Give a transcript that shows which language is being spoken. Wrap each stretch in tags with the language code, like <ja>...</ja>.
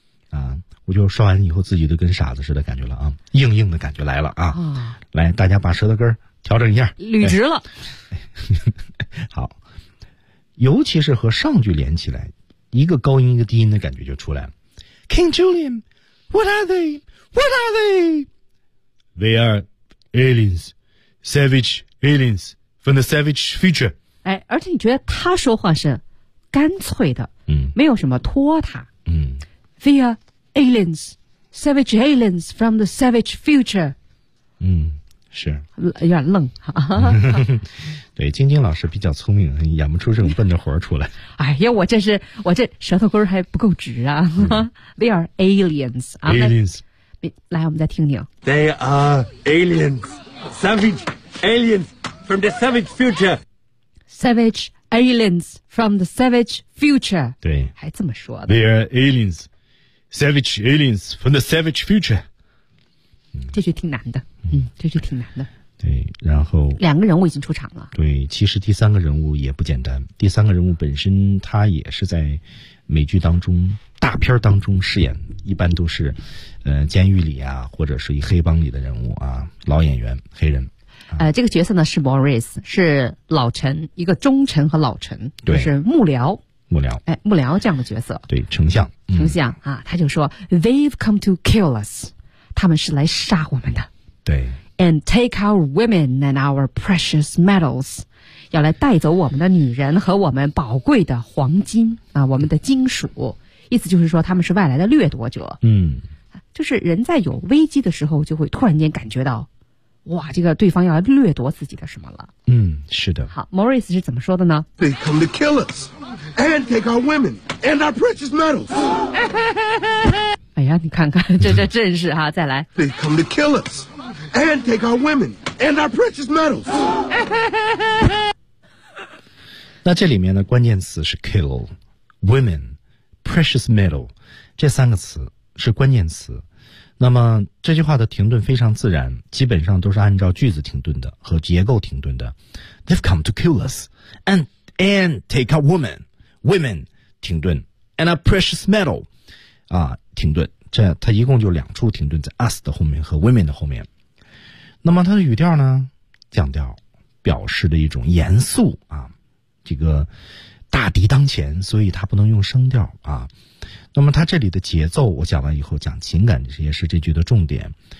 <zh>啊，我就说完以后，自己都跟傻子似的感觉了啊，硬硬的感觉来了啊。哦、来，大家把舌头根调整一下，捋直了。好，尤其是和上句连起来，一个高音一个低音的感觉就出来了。</zh> <en>King Julian, what are they? What are they? They are aliens, savage aliens from the savage future.</en> <zh>哎，而且你觉得他说话是干脆的，没有什么拖沓，</zh> <en>They are aliens, savage aliens from the savage future.</en> <zh>是有点愣。对，晶晶老师比较聪明，演不出这种笨的活出来。哎呀，我这舌头根还不够直啊。</zh> <en>They are aliens. Aliens.</en> <zh>来，我们再听听。</zh> <en>They are aliens, savage aliens from the savage future. Savage aliens from the savage future.</en> <zh>对，还这么说的。</zh> <en>They are aliens, savage aliens from the savage future.</en> <zh>这句挺难的，这句挺难的。对，然后两个人物已经出场了。对，其实第三个人物也不简单。第三个人物本身他也是在美剧当中、大片当中饰演，一般都是监狱里啊，或者是一黑帮里的人物啊，老演员，黑人。这个角色呢是 Morris， 是老臣，一个忠臣和老臣，对，就是幕僚。幕僚，哎，幕僚这样的角色。对，丞相。丞相啊，他就说 ：</zh> <en>“They've come to kill us。”</en> <zh>他们是来杀我们的，对，</zh> <en>and take our women and our precious metals，</en> <zh>要来带走我们的女人和我们宝贵的黄金啊，我们的金属。意思就是说，他们是外来的掠夺者。嗯，就是人在有危机的时候，就会突然间感觉到，哇，这个对方要来掠夺自己的什么了。嗯，是的。好 ，Morris 是怎么说的呢</zh> <en>？They come to kill us and take our women and our precious metals 。</en> <zh>哎呀，你看看这阵势哈、啊！再来。</zh> <en>They come to kill us and take our women and our precious metals.</en> <zh>那这里面的关键词是 kill, women, precious metal， 这三个词是关键词。那么这句话的停顿非常自然，基本上都是按照句子停顿的和结构停顿的。</zh> <en>They've come to kill us and take our women 停顿 and our precious metal 啊。</en> <zh>停顿，这它一共就两处停顿，在 us 的后面和 women 的后面。那么它的语调呢，降调，表示的一种严肃啊，这个大敌当前，所以它不能用声调啊。那么它这里的节奏，我讲完以后讲情感，这也是这句的重点。</zh>